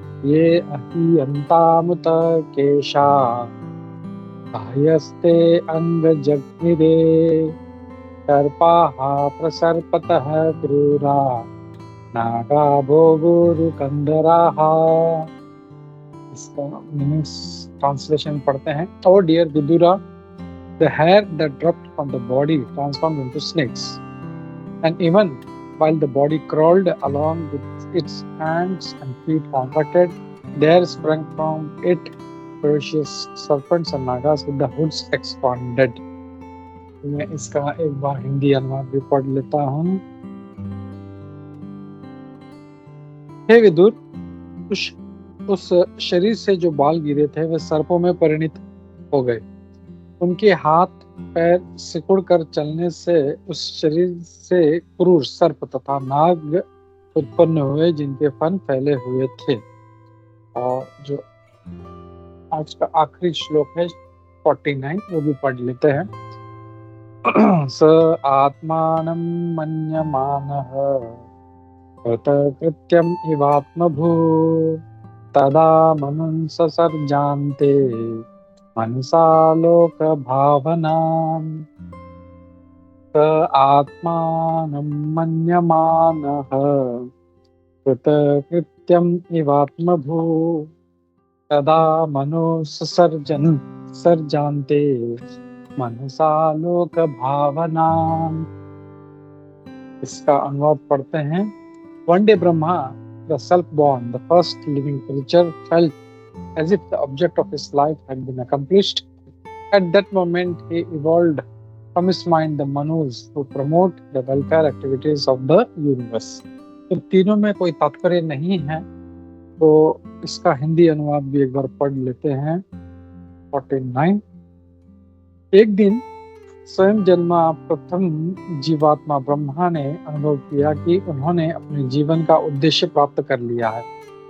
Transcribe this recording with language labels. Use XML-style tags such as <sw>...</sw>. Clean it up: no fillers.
<sa>ये अहियंतामुत केशा अहयस्ते अंग जग्निरे सर्पाः प्रसर्पतः क्रूरा नागा भोगुरुकंदराः।</sa> <hi>इसका मीनिंग्स ट्रांसलेशन पढ़ते हैं।</hi> <en>Oh dear Vidura, the hair that dropped from the body transformed into snakes, and even while the body crawled along with its hands and feet contracted, there sprang from it ferocious serpents and nagas with the hoods expanded.</en> <hi>मैं इसका एक बार हिंदी अनुवाद भी पढ़ लेता हूँ। हे विदुर, उस शरीर से जो बाल गिरे थे वे सर्पों में परिणत हो गए। उनके हाथ पैर सिकुड़ कर चलने से उस शरीर से क्रूर सर्प तथा नाग उत्पन्न हुए जिनके फन फैले हुए थे। और जो आज का आखिरी श्लोक है 49, वो भी पढ़ लेते हैं।</hi> <sa>स आत्मानं मन्यमानः कृतकृत्यम् इवात्मभू तदा मनुं ससर्जान्ते मनसा लोकभावनाम्। स आत्मानं मन्यमानः कृतकृत्यम् इवात्मभू तदा मनो सर्जान्ते मनसा लोक भावनाम्।</sa> <hi>इसका अनुवाद पढ़ते हैं।</hi> <en>One day Brahma, the self-born, the first living creature, felt as if the object of his life had been accomplished. At that moment, he evolved from his mind the Manus who promote the welfare activities of the universe.</en> <hi>तो तीनों में कोई तात्पर्य नहीं है, तो इसका हिंदी अनुवाद भी एक बार पढ़ लेते हैं। 49। एक दिन स्वयं जन्मा प्रथम जीवात्मा ब्रह्मा ने अनुभव किया कि उन्होंने अपने जीवन का उद्देश्य प्राप्त कर लिया है।</hi>